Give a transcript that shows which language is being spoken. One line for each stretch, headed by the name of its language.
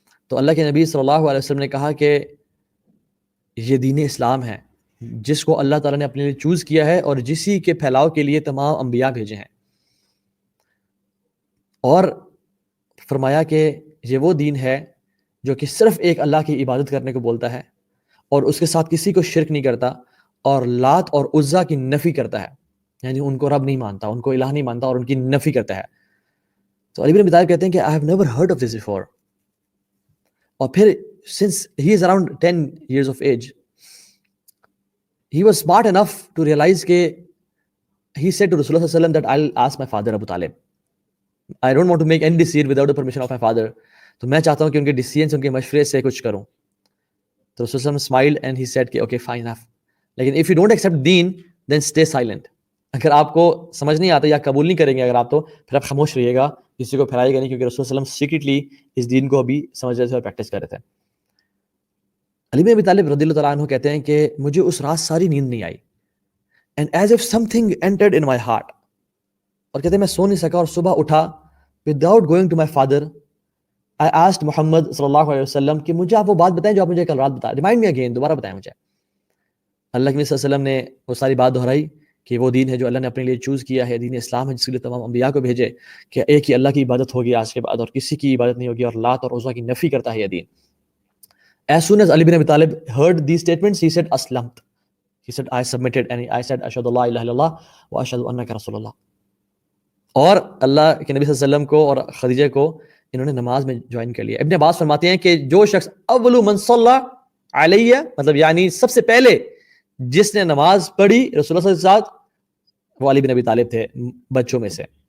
Urdu: تو اللہ کے نبی صلی اللہ علیہ وسلم نے کہا کہ یہ دین اسلام ہے جس کو اللہ تعالیٰ نے اپنے لیے چوز کیا ہے اور جسی کے پھیلاؤ کے لیے تمام انبیاء بھیجے ہیں, اور فرمایا کہ یہ وہ دین ہے جو کہ صرف ایک اللہ کی عبادت کرنے کو بولتا ہے اور اس کے ساتھ کسی کو شرک نہیں کرتا, اور لات اور عزا کی نفی کرتا ہے, یعنی ان کو رب نہیں مانتا, ان کو الہ نہیں مانتا, اور ان کی نفی کرتا ہے. تو علی بن ابی طالب کہتے ہیں کہ
English: I have never heard of this before.
Urdu: اور پھر
English: since he is around 10 years of age, he was smart enough to realize کہ he said to Rasulullah sallallahu alaihi wasallam that I'll ask my father Abu Talib. I don't want to make any decision without the permission of my father.
Urdu: تو میں چاہتا ہوں کہ ان کے decision سے، ان کے مشورے سے کچھ کروں. تو رسول اللہ
English: smiled and he said
Urdu: کہ
English: okay fine enough,
Urdu: لیکن
English: If you don't accept then then stay silent.
Urdu: اگر آپ کو سمجھ نہیں آتا یا قبول نہیں کریں گے اگر آپ، تو پھر آپ خاموش رہیے گا، کسی کو پھیلائے گا نہیں، کیونکہ رسول اللہ علیہ وسلم سیکریٹلی اس دین کو ابھی سمجھ رہے تھے اور پریکٹس کر رہے تھے. علی بن ابی طالب رضی اللہ تعالیٰ عنہ کہتے ہیں کہ مجھے اس رات ساری نیند نہیں آئی،
English: and as if something entered in my heart,
Urdu: اور کہتے ہیں میں سو نہیں سکا اور صبح اٹھا
English: without going to my father I asked
Urdu: محمد صلی اللہ علیہ وسلم کہ مجھے آپ وہ بات بتائیں جو آپ مجھے کل رات بتائیں،
English: remind me again,
Urdu: دوبارہ بتائیں مجھے. اللہ کے نبی صلی اللہ علیہ وسلم نے وہ ساری بات دہرائی کہ وہ دین ہے جو اللہ نے اپنے لیے چوز کیا ہے، دین اسلام ہے جس کے لیے تمام انبیاء کو بھیجے، کہ ایک ہی اللہ کی عبادت ہوگی آج کے بعد اور کسی کی عبادت نہیں ہوگی، اور لات اور عزیٰ کی نفی کرتا ہے یہ دین.
English: As soon as Ali bin Abi Talib heard these statements, he said aslamtu. He said I submitted, and I said
Arabic: ashhadu an la ilaha illallah wa ashhadu annaka rasulullah.
Urdu: اور اللہ کے نبی صلی اللہ علیہ وسلم کو اور خدیجہ کو انہوں نے نماز میں جوائن کر لیا. ابن عباس فرماتے ہیں کہ جو شخص
Arabic: اول من صلی علیہ،
Urdu: مطلب یعنی سب سے پہلے جس نے نماز پڑھی رسول اللہ صلی اللہ علیہ وسلم کے ساتھ، وہ علی بن ابی طالب تھے بچوں میں سے.